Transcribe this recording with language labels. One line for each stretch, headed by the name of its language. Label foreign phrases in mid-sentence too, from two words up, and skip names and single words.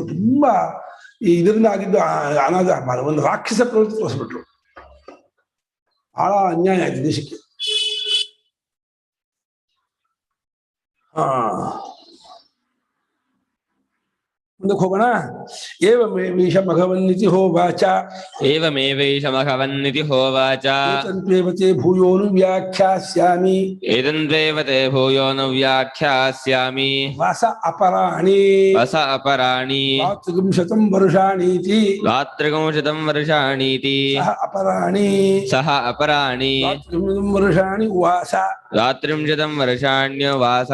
Kannada: ತುಂಬಾ ಇದರಿಂದ ಆಗಿದ್ದು ಅನಾಚಾರ, ಒಂದು ರಾಕ್ಷಸ ಪ್ರವೃತ್ತಿ ತೋರಿಸ್ಬಿಟ್ರು. ಬಹಳ ಅನ್ಯಾಯ ಆಯ್ತು ದೇಶಕ್ಕೆ. ಮುಂದಕ್ಕೆ ಹೋಗೋಣ.
Sanskrit: ಏವಮೇವೈಷ ಮಘವನ್ನಿತಿ ಹೋವಾಚ, ಏವಮೇವೈಷ ಮಘವನ್ನಿತಿ ಹೋವಾಚ, ಏತನ್ವೇವತೆ ಭೂಯೋನು ವ್ಯಾಖ್ಯಾಸ್ಯಾಮಿ, ಏತನ್ವೇವತೆ ಭೂಯೋನು ವ್ಯಾಖ್ಯಾಸ್ಯಾಮಿ, ವಸ ಅಪರಾಣಿ ದ್ವಾತ್ರಿಗಂಶತಂ ವರ್ಷಾಣೀತಿ, ಸಹ ಅಪರಾಣಿ ದ್ವಾತ್ರಿಗಂಶತಂ ವರ್ಷಾಣಿ ಉವಾಸ, ದ್ವಾತ್ರಿಂಶತಂ ವರ್ಷಾಣ್ಯವಾಸ.